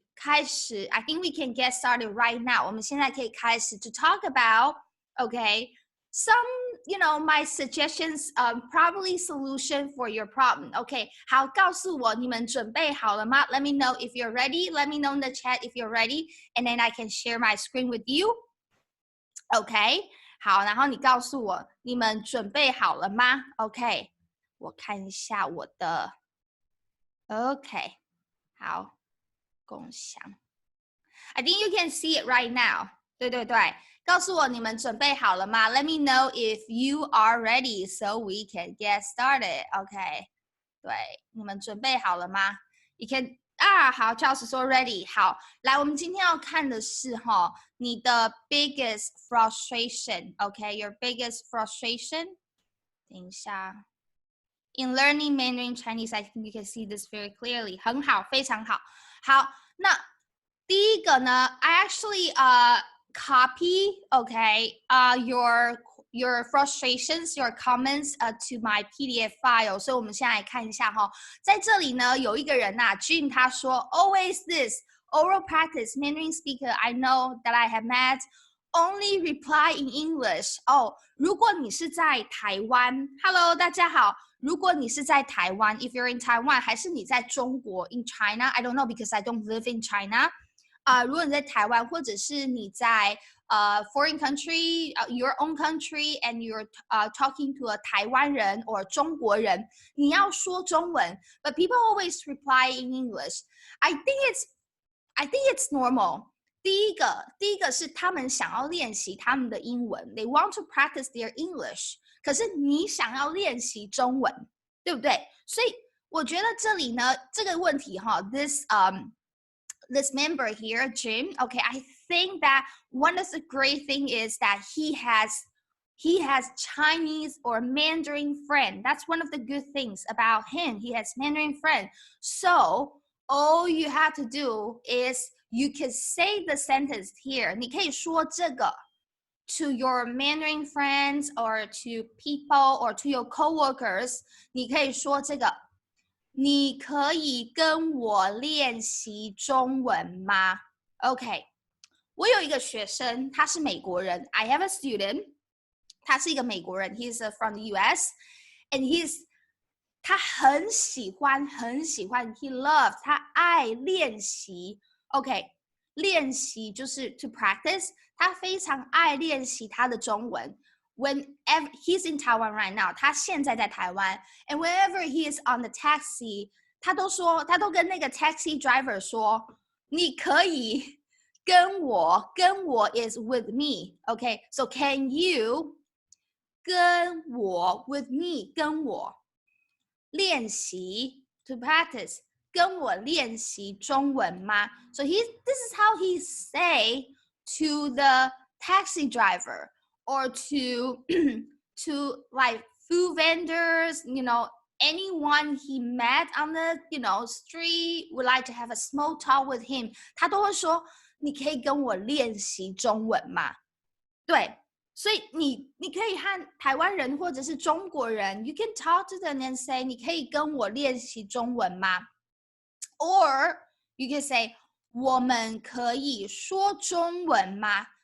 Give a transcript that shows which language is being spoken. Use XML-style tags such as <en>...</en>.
<zh>开始</zh> <en>I think we can get started right now.</en> <zh>我们现在可以开始</zh> <en>to talk about, okay, some, my suggestions, probably solution for your problem.</en> <zh>Okay, 好，告诉我你们准备好了吗？</zh> <en>Let me know if you're ready. Let me know in the chat if you're ready. And then I can share my screen with you.</en> <zh>Okay, 好，然后你告诉我你们准备好了吗？</zh> <en>Okay,</en> <zh>我看一下我的</zh> <en>Okay,</en> <zh>好，共享</zh> <en>I think you can see it right now.</en> <zh>对对对，告诉我你们准备好了吗？</zh> <en>Let me know if you are ready so we can get started.</en> <zh>Okay, 对，你们准备好了吗？</zh> <en>You can</en> <zh>好 Charles 说 ready. 好，来，我们今天要看的是你的</zh> <en>biggest frustration. Okay, your biggest frustration.</en> <zh>等一下。</zh> <en>In learning Mandarin Chinese, I think you can see this very clearly.</en> <zh>很好，非常好。好，那第一个呢</zh> <en>I actually copy, okay, your frustrations, your comments to my PDF file.</en> <zh>所以我们现在来看一下在这里呢有一个人Jim 他说</zh> <en>always this oral practice Mandarin speaker I know that I have met only reply in English.</en> <zh>如果你是在台湾 Hello 大家好，如果你是在台湾</zh> <en>if you're in Taiwan</en> <zh>还是你在中国</zh> <en>in China I don't know because I don't live in China.</en> <zh>如果你在台湾或者是你在</zh> <en>foreign country, your own country and you're talking to a 台湾人 or</en> <zh>中国人，你要说中文</zh> <en>but people always reply in English. I think it's normal.</en> <zh>第一个是他们想要练习他们的英文</zh> <en>they want to practice their English.</en> <zh>可是你想要练习中文，对不对？所以我觉得这里呢这个问题</zh> <en>this member here, Jim, okay, I think that one of the great thing is that he has Chinese or Mandarin friend. That's one of the good things about him. He has Mandarin friend. So all you have to do is you can say the sentence here.</en> <zh>你可以说这个</zh> <en>to your Mandarin friends or to people or to your coworkers.</en> <zh>你可以说这个你可以跟我练习中文吗 ？OK， 我有一个学生，他是美国人。</zh> <en>I have a student，</en> <zh>他是一个美国人 ，</zh> <en>He's from the US， and</en> <zh>他很喜欢，</zh> <en>He loves，</en> <zh>他爱练习。 OK， 练习就是</zh> <en>to practice，</en> <zh>他非常爱练习他的中文。</zh> <en>Whenever he's in Taiwan right now,</en> <zh>他现在在台湾</zh> <en>and whenever he is on the taxi,</en> <zh>他都跟那个 taxi driver 说，你可以跟我</zh> <en>is with me, okay? So can you 跟我 with me 跟我练习 to practice</en> <zh>跟我练习中文吗</zh> <en>So this is how he say to the taxi driver or to like food vendors, anyone he met on the, street would like to have a small talk with him.</en> <zh>他都会说，你可以跟我练习中文吗？对，所以你可以和台湾人或者是中国人 ，</zh> <en>you can talk to them and say，</en> <zh>你可以跟我练习中文吗 ？</zh> <en>Or you can say，</en> <zh>我们可以说中文吗？</zh>